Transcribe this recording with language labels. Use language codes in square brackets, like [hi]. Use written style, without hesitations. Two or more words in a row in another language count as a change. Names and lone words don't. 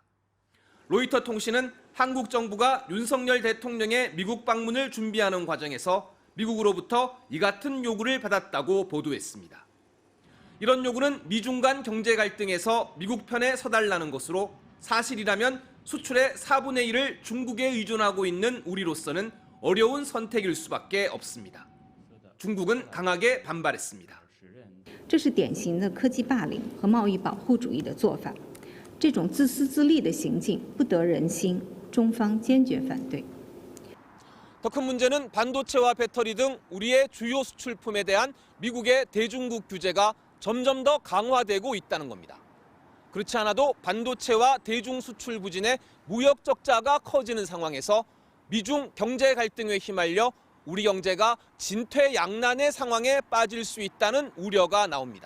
[ko] 로이터 통신은 한국 정부가 윤석열 대통령의 미국 방문을 준비하는 과정에서 미국으로부터 이 같은 요구를 받았다고 보도했습니다. 이런 요구는 미중 간 경제 갈등에서 미국 편에 서달라는 것으로 사실이라면 수출의 4분의 1을 중국에 의존하고 있는 우리로서는 어려운 선택일 수밖에 없습니다. 중국은 강하게 반발했습니다. [zh] 这是典型的科技霸凌和贸易保护主义的做法，这种自私自利的行径不得人心，中方坚决反对。 [ko] 더 큰 문제는 반도체와 배터리 등 우리의 주요 수출품에 대한 미국의 대중국 규제가 점점 더 강화되고 있다는 겁니다. 그렇지 않아도 반도체와 대중 수출 부진의 무역 적자가 커지는 상황에서 미중 경제 갈등에 휘말려 우리 경제가 진퇴양난의 상황에 빠질 수 있다는 우려가 나옵니다.